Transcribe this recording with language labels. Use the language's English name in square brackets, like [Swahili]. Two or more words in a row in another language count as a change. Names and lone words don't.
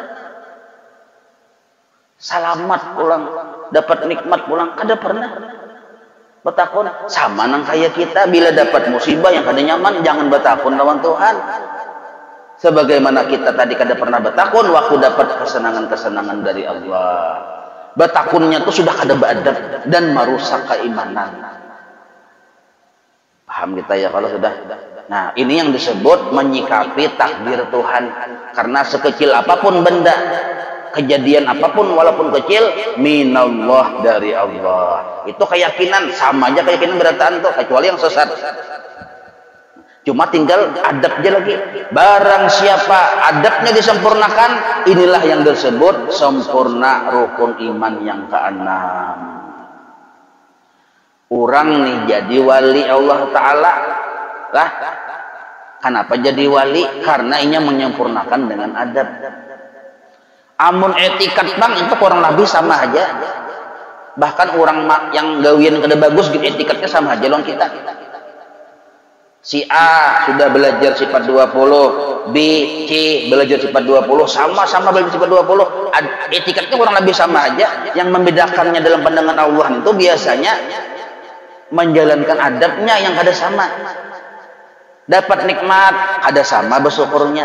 [Banjar] Selamat pulang, dapat nikmat pulang, kada pernah. Betakun sama nang kayak kita bila dapat musibah yang kada nyaman, jangan betakun lawan Tuhan. Sebagaimana kita tadi kada pernah betakun waktu dapat kesenangan-kesenangan dari Allah. Betakunnya itu sudah kada beadab dan merusak keimanan. [Indonesian] Paham kita ya kalau sudah? Nah, ini yang disebut menyikapi takdir Tuhan. Karena sekecil apapun benda, kejadian apapun walaupun kecil, minallah, dari Allah. [Banjar] Itu keyakinan, sama aja keyakinan berataan tuh, kecuali yang sesat. [Indonesian] Cuma tinggal adabnya lagi. Barang siapa adabnya disempurnakan, inilah yang disebut sempurna rukun iman yang keenam. [Banjar] Orang nih jadi wali Allah Ta'ala. [Indonesian] Lah, kenapa jadi wali? [Banjar] Karena inya menyempurnakan dengan adab. Amun etikat bang itu kurang lebih sama aja. Bahkan orang yang gawian kada bagus gitu etikatnya sama aja lawan kita. [Indonesian] Si A sudah belajar sifat 20, B, C belajar sifat 20, sama-sama belajar sifat 20. Etikatnya kurang lebih sama aja. Yang membedakannya dalam pandangan Allah itu biasanya menjalankan adabnya yang kada sama. [Banjar] Dapat nikmat kada sama bersyukurnya.